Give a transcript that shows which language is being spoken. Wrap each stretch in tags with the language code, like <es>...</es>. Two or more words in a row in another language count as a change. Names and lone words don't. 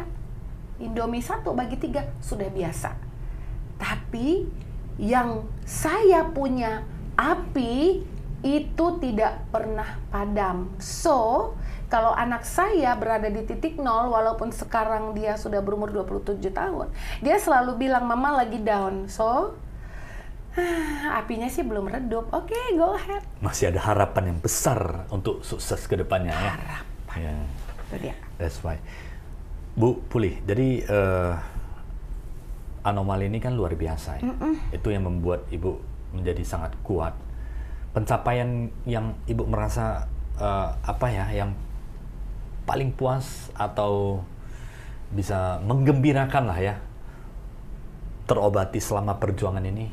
<id>Indomie 1 bagi 3, sudah biasa. Tapi yang saya punya api itu tidak pernah padam. So, kalau anak saya berada di titik 0, walaupun sekarang dia sudah berumur 27 tahun, dia selalu bilang, Mama lagi down. So, apinya sih belum redup. Oke,</id> <en>go ahead.</en> <id>Masih ada harapan yang besar untuk sukses ke depannya ya. Harapan. Ya. Itu dia.</id> <en>That's right.</en> <id>Bu Puli, jadi anomali ini kan luar biasa ya. Itu yang membuat Ibu menjadi sangat kuat. Pencapaian yang Ibu merasa yang paling puas atau bisa menggembirakan lah ya, terobati selama perjuangan ini?</id>